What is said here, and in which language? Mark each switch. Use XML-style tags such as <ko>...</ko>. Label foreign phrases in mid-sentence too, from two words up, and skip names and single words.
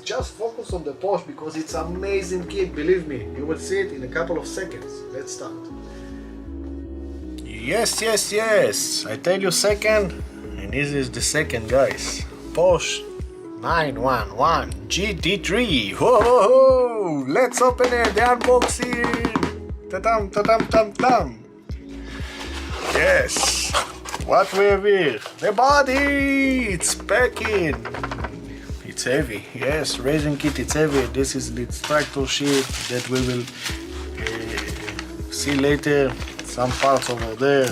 <en>Just focus on the Porsche because it's an amazing kit. Believe me, you will see it in a couple of seconds. Let's start. Yes. I tell you second, and this is the second, guys. Porsche 911 GT3. Whoa! Let's open it. The unboxing. Ta-dam, ta-dam, tam-tam. Yes, what we have here? The body! It's packing! It's heavy, yes, racing kit, it's heavy. This is the structor sheet that we will see later. Some parts over there.</en>